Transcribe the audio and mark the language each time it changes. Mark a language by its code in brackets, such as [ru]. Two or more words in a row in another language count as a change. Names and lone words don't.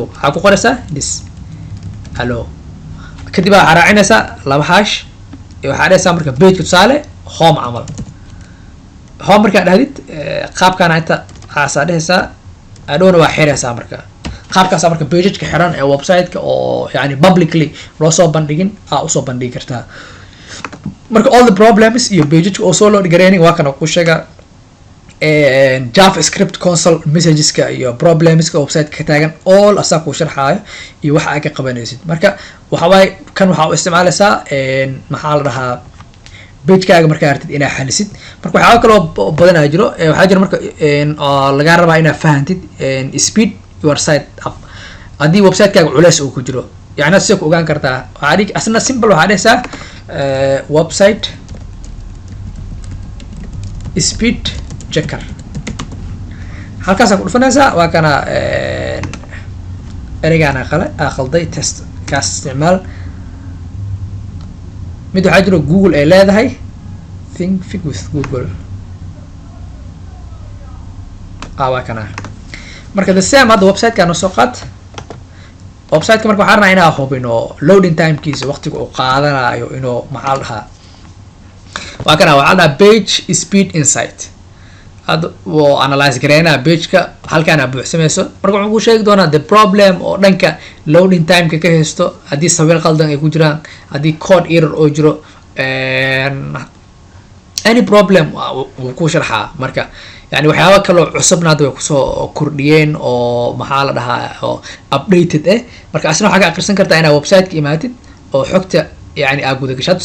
[so] waxaa ku qoraysaa dis allo kadib waxaa raacinaysaa laba hash waxaa dhehaysaa marka page tusaale home camal home markaa dhahdid qaabkaan inta waxaasaa dhehaysaa adhowna waa xiraysaa marka qaabkaas marka page-ka xiran ee website-ka oo yani publicly loo soo bandhigin usoo bandhigi kartaa marka [en] all the problems [so] iyo page-ka oo soo load gareynin waa kana ku sheega [en] JavaScript console messages-ka [so] iyo problems-ka website-ka ka taagan all asaa ku sharxaayo iyo waxa ay ka qabanaysid marka waxa way kan waxa u isticmaalaysaa maxaa la dhahaa pagekaaga markaa artid inaa xalisid. marka waxyaaba kaloo badanaa jiro, waxaa jira marka lagaa rabaa inaa fahantid [en] speed your site up. [so] haddii website-kaaga culeys uu ku jiro, yani sida ku ogaan kartaa, waxaa asna simple waxaa dhehaysaa [en] website speed checker. [so] halkaasaa ku dhufanaysaa, waa kana ereygaana qalday test kaas isticmaal. mid waxaa jiro Google ay leedahay think with Google, waa kana. marka [en] the same [so] hadda website-ka soo qaad. website-ka marka waxaan rabnaa inaan hubino [en] loading time-kiisa, [so] waqtiga uu qaadanayo inuu maxaa la dhahaa, waa kana waxaa la dhahaa page speed insight. hadda wuu analyze gareynaa page-ka halkaana buuxsamayso. marka wuxuu ku sheegi doonaa [en] the problem [so] oo dhanka [en] loading time-ka [so] ka haysto, haddii sawir qaldan ay ku jiraan, haddii code error oo jiro, [en] any problem [so] wuu ku sharxaa. marka yani waxyaaba kaloo cusubna hadda way kusoo kordhiyeen oo maxaa la dhahaa oo updated marka asna waxaa ka akhrisan kartaa inaad website-ka imaatid oo xogta yani aad guda gasho.